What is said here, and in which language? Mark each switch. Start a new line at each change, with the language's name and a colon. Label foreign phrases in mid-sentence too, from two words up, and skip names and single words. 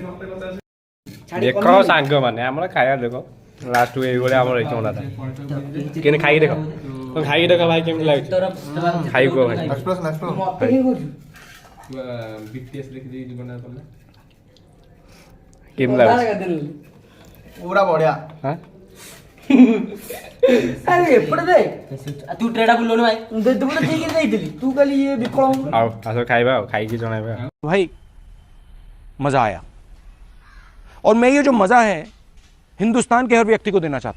Odia: ଦେଖ ସାଙ୍ଗମାନେ ଆମର ଖାଇବା ଦେଖ ଲାଷ୍ଟକୁ ଏଇଭଳିଆ ଆମର ହେଇଛି ଅଣ୍ଡାଟା କେମିତି ଖାଇକି ଦେଖ ଖାଇକି ଦେଖ ଭାଇ କେମିତି ଲାଗୁଛି ଖାଇକୁ କୁହ ଭାଇ କେମିତି ଲାଗୁଛି ପୁରା ବଢିଆ ଆରେ ଏପଟେ ଦେ ତୁ ଟ୍ରେଟା ବୁଲଉନୁ ଭାଇ ତୁ ତ ଠିକ୍ ଦେଇଥିଲି ତୁ ଖାଲି ଇଏ ବିକଳ ଆଉ ଆସ ଖାଇବା ଆଉ ଖାଇକି ଜଣାଇବା
Hindi: भाई मज़ा आया और मैं ये जो मज़ा है हिंदुस्तान के हर व्यक्ति को देना चाहता हूँ।